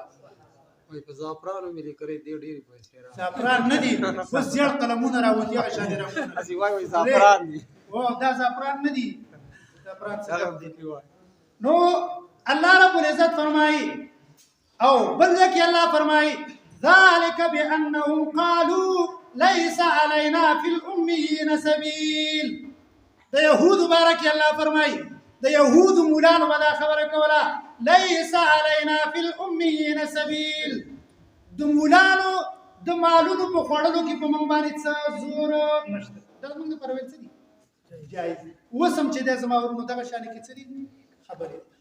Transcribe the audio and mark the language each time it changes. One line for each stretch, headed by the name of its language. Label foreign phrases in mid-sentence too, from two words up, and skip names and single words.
Pashto: وایي په زعفرانو مې لیکلې دې ډېرې پیسې زعفران نه دي اوس زیړ قلمونه راوتي هغه شانې راوتي هسې وایي زعفران دي دا زعفران نه دي زعفران څه دي. نو
Arabic: الله رب العزت
Pashto: فرمایي او بل ځکه الله فرمایي
Arabic: ذلك بأنهم قالوا ليس علينا في الأميين سبيل.
Pashto: د يهود
Arabic: بارك الله
Pashto: فرمایي د يهود مولانو به دا خبره کوله
Arabic: ليس علينا في الأميين سبيل
Pashto: د د مالونو په خوړلو کې په موږ باندې څه زور نشته دا موږ لپاره ویل څه دي جایز اوس هم چې د زما ورونو دغه شانې کې څه دي خبرې